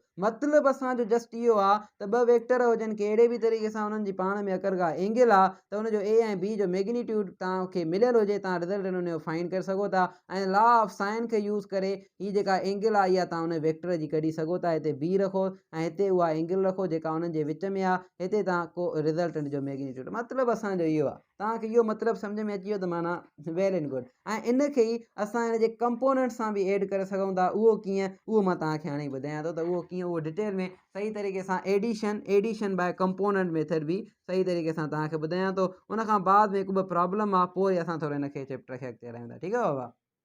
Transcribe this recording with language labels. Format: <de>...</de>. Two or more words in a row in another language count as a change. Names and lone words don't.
<sd>मतिलबु असांजो जस्ट इहो आहे त ॿ वेक्टर हुजनि कहिड़े बि तरीक़े सां उन्हनि जी पाण में अगरि का एंगल आहे त उनजो ए ऐं बी जो मैग्नीट्यूड तव्हांखे मिलियलु हुजे तव्हां रिज़ल्टेंट उनजो फाइंड करे सघो था ऐं</sd> <en>law of sine</en> <sd>खे यूज़ करे हीअ जेका एंगल आहे इहा तव्हां उन वेक्टर जी कढी सघो था। हिते बी रखो ऐं हिते उहा एंगल रखो जेका उन्हनि जे विच में आहे, हिते तव्हां को रिज़ल्टेंट जो मैग्नीट्यूड। मतिलबु असांजो इहो आहे। तव्हांखे इहो मतिलबु सम्झ में अची वियो त माना</sd> <en>well and good.</en> <sd>ऐं इन खे ई असां हिन जे कंपोनेंट सां बि ऐड करे सघूं था। उहो कीअं उहो मां तव्हांखे हाणे ॿुधायां थो त उहो कीअं, उहो डिटेल में सही तरीक़े सां</sd> <en>addition by component method</en> <sd>बि सही तरीक़े सां तव्हांखे ॿुधायां थो। उनखां बाद में हिकु ॿ प्रॉब्लम आहे पोइ असां थोरो हिन खे चैप्टर खे अॻिते हलायूं था। ठीकु आहे बाबा?</sd>